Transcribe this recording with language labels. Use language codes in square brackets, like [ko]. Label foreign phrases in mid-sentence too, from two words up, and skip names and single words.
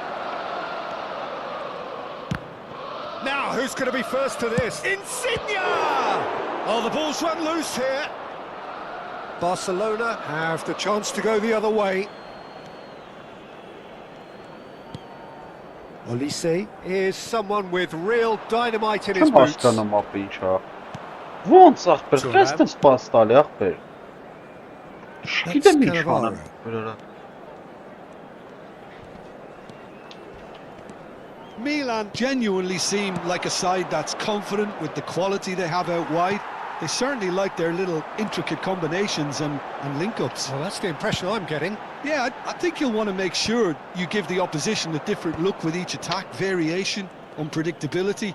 [en] Now, who's going to be first to this? Insigne! Oh, the ball's run loose here. Barcelona have the chance to go the other way. Olise is someone with real dynamite in his [hy] Չեմ [en] boots. [hy] հասկանում ապի ինչա։ Ոնց ախպեր, քեզ տես սպաս տալի ախպեր։ Չգիտեմ ինչ անեմ վրա։ [en] Milan genuinely seem like a side that's confident with the quality they have out wide. They certainly like their little intricate combinations and link-ups. Well, that's the impression I'm getting. Yeah, I think you'll want to make sure you give the opposition a different look with each attack, variation, unpredictability.